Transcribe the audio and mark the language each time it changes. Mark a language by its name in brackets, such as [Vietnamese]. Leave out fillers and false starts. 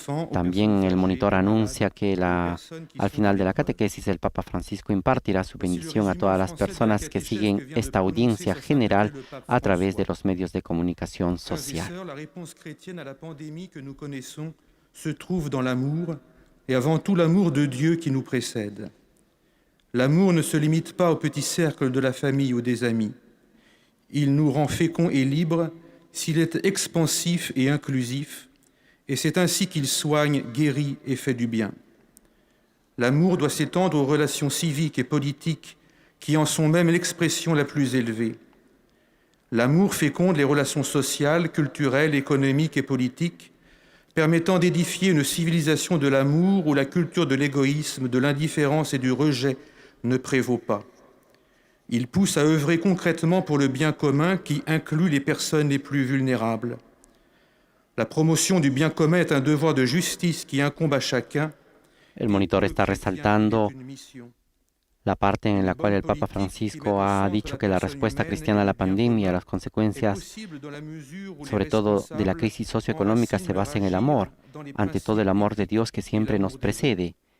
[Spanish] También el monitor anuncia que al final de la catequesis el Papa Francisco impartirá su bendición a todas las personas que siguen esta audiencia general a través de los medios de comunicación social. [French] La réponse chrétienne à la pandémie que nous connaissons se trouve dans l'amour et avant tout l'amour de Dieu qui nous précède. L'amour ne se limite pas au petit cercle de la famille ou des amis. Il nous rend féconds et libres s'il est expansif et inclusif. Et c'est ainsi qu'il soigne, guérit et fait du bien. L'amour doit s'étendre aux relations civiques et politiques qui en sont même l'expression la plus élevée. L'amour féconde les relations sociales, culturelles, économiques et politiques, permettant d'édifier une civilisation de l'amour où la culture de l'égoïsme, de l'indifférence et du rejet ne prévaut pas. Il pousse à œuvrer concrètement pour le bien commun qui inclut les personnes les plus vulnérables. La promotion du bien commun est un devoir de justice qui incombe à chacun. [Spanish] El monitor está resaltando la parte en la cual el Papa Francisco ha dicho que la respuesta cristiana a la pandemia, a las consecuencias, sobre todo de la crisis socioeconómica, se basa en el amor, ante todo el amor de Dios que siempre nos precede.